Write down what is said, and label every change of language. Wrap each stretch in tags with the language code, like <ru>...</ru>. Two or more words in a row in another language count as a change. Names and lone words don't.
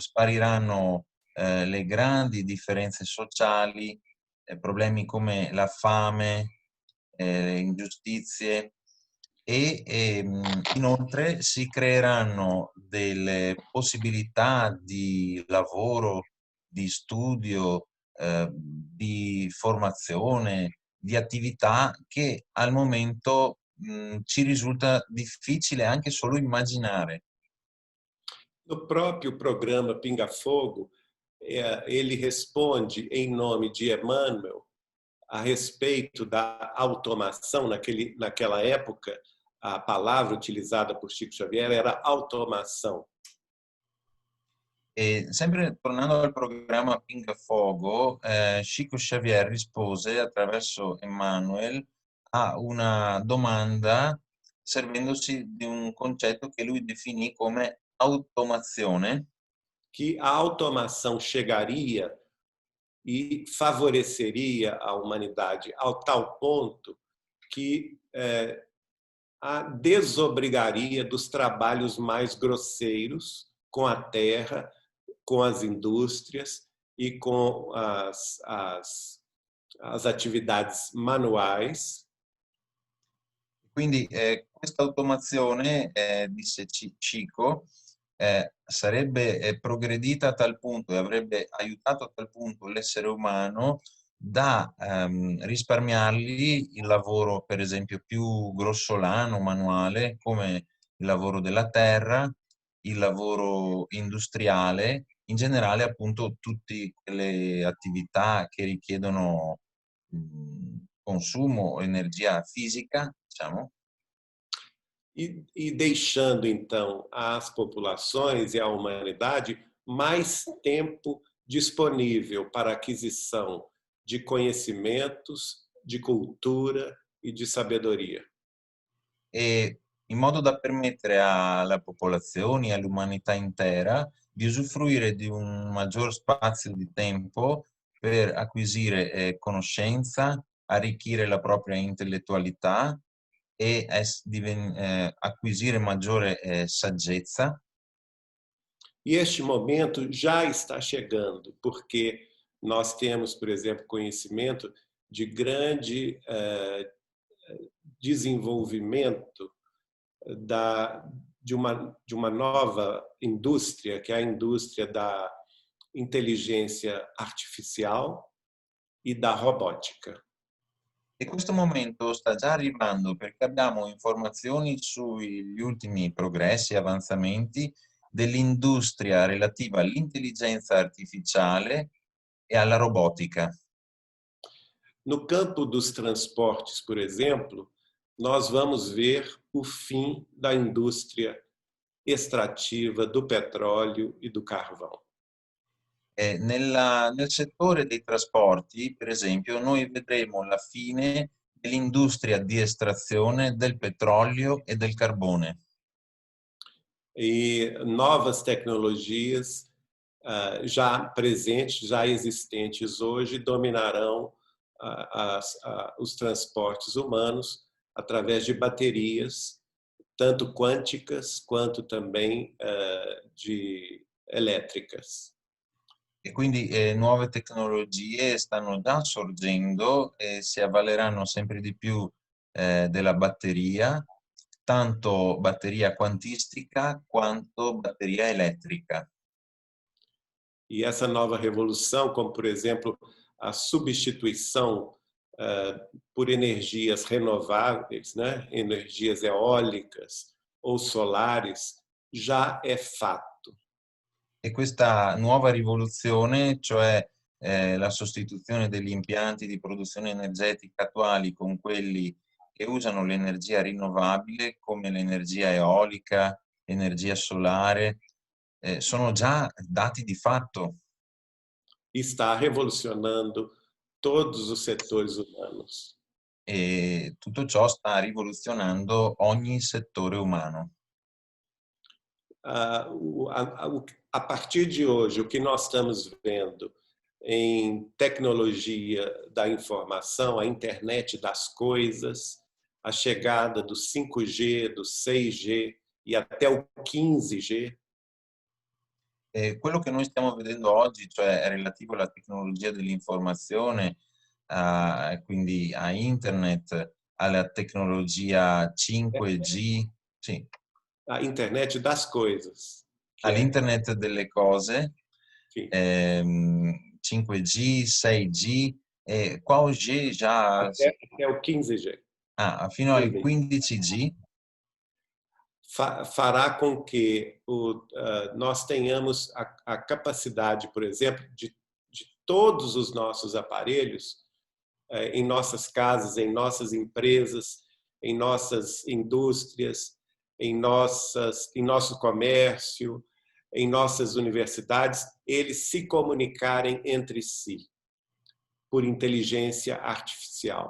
<it>spariranno le grandi differenze sociali, problemi come la fame, le ingiustizie e inoltre si creeranno delle possibilità di lavoro, di studio, di formazione, di attività che al momento ci risulta difficile anche solo immaginare.</it> <pt>No próprio programa Pinga Fogo, ele responde em nome de Emmanuel a respeito da automação. Naquela época, a palavra utilizada por Chico Xavier era automação.</pt> <it>E sempre tornando al programma Pinga Fogo, Chico Xavier rispose attraverso Emmanuel a una domanda servendosi di un concetto che lui definì come automazione.</it> <pt>Que a automação chegaria e favoreceria a humanidade ao tal ponto que a desobrigaria dos trabalhos mais grosseiros com a terra, com as indústrias e com as atividades manuais.</pt> <it>Quindi questa automazione, disse Chico, sarebbe progredita a tal punto e avrebbe aiutato a tal punto l'essere umano da risparmiargli il lavoro, per esempio, più grossolano, manuale, come il lavoro della terra, il lavoro industriale, in generale appunto tutte quelle attività che richiedono consumo, energia fisica, diciamo.</it> <pt>E deixando, então, às populações e à humanidade mais tempo disponível para aquisição de conhecimentos, de cultura e de sabedoria.</pt> <it>E in modo da permettere alla popolazione e all'umanità intera di usufruire di un maggior spazio di tempo per acquisire conoscenza, arricchire la propria intellettualità e acquisire maggiore saggezza.</it> <pt>E este momento já está chegando, porque nós temos, por exemplo, conhecimento de grande desenvolvimento de uma nova indústria, que é a indústria da inteligência artificial e da robótica.</pt> <it>E questo momento sta già arrivando perché abbiamo informazioni sugli ultimi progressi e avanzamenti dell'industria relativa all'intelligenza artificiale e alla robotica.</it> <pt>No campo dos transportes, por exemplo, nós vamos ver o fim da indústria extrativa do petróleo e do carvão.</pt> <it>Nel settore dei trasporti, per esempio, noi vedremo la fine dell'industria di estrazione del petrolio e del carbone.</it> <pt>E novas tecnologias já presentes, já existentes hoje, dominarão os transportes humanos através de baterias, tanto quânticas quanto também elétricas.</pt> <it>E quindi nuove tecnologie stanno già sorgendo e si avvaleranno sempre di più della batteria, tanto batteria quantistica quanto batteria elétrica.</it> <pt>E essa nova revolução, como por exemplo a substituição por energias renováveis, né? Energias eólicas ou solares, já é fato.</pt> <it>E questa nuova rivoluzione, cioè la sostituzione degli impianti di produzione energetica attuali con quelli che usano l'energia rinnovabile, come l'energia eolica, l'energia solare, sono già dati di fatto.</it> <pt>Está revolucionando todos os setores humanos.</pt> <it>E tutto ciò sta rivoluzionando ogni settore umano.</it> <pt>A partir de hoje, o que nós estamos vendo em tecnologia da informação, a internet das coisas, a chegada do 5G, do 6G e até o 15G.</pt> <it>Quello che noi stiamo vedendo oggi, cioè è relativo alla tecnologia dell'informazione, quindi a internet, alla tecnologia 5G, sì.</it> <pt>A internet das coisas.</pt> <it>All'internet delle cose, 5G, 6G, e qua oggi già...</it> <pt>Até o 15G.</pt> <it>Fino al 15G.</it> <pt>Fará com que nós tenhamos a capacidade, por exemplo, de todos os nossos aparelhos, em nossas casas, em nossas empresas, em nossas indústrias, em nosso comércio, em nossas universidades, eles se comunicarem entre si por inteligência artificial.</pt>